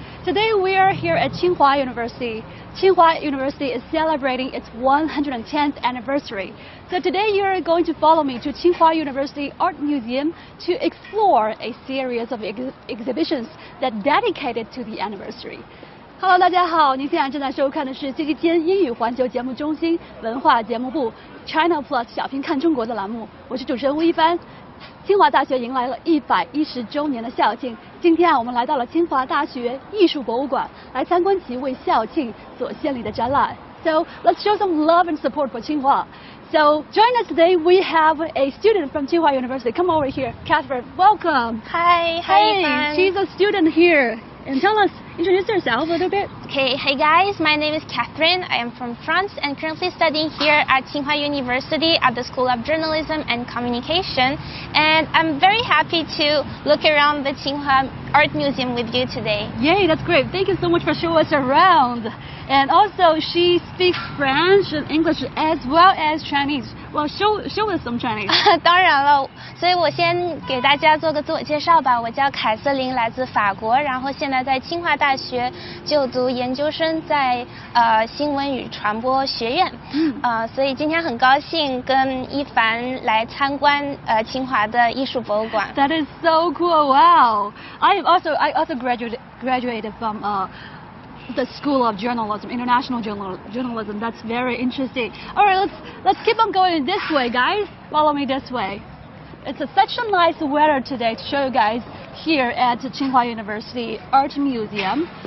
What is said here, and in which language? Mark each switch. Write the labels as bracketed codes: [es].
[en] Today we are here at Tsinghua University. Tsinghua University is celebrating its 110th anniversary. So today you're going to follow me to Tsinghua University Art Museum to explore a series of exhibitions that dedicated to the anniversary. Hello， [zh] 大家好，您现在正在收看的是星期天英语环球节目中心文化节目部 China Plus 小屏看中国的栏目，我是主持人吴一帆。清华大学迎来了110周年的校庆，今天我们来到了清华大学艺术博物馆，来参观其为校庆所献礼的展览。 [en] So let's show some love and support for Tsinghua. So join us today. We have a student from Tsinghua University. Come over here, Catherine. Welcome. Hi. Hey, she's a student here. And tell us, introduce yourself a little bit. Okay, hey guys, my name is Catherine. I am from France and currently studying here at Tsinghua University at the School of Journalism and Communication. And I'm very happy to look around the Tsinghua Art Museum with you today. Yay, that's great. Thank you so much for showing us around. And also, she speaks French and English as well as Chinese. Well, show us some Chinese. [zh] 当然了，所以我先给大家做个自我介绍吧。我叫凯瑟琳，来自法国，然后现在在清华大学就读研究生，在新闻与传播学院。所以今天很高兴跟一凡来参观清华的艺术博物馆。 [en] That is so cool! Wow. I also graduated from the School of Journalism, International Journalism. That's very interesting. All right, let's keep on going this way, guys. Follow me this way. It's such a nice weather today to show you guys here at Tsinghua University Art Museum.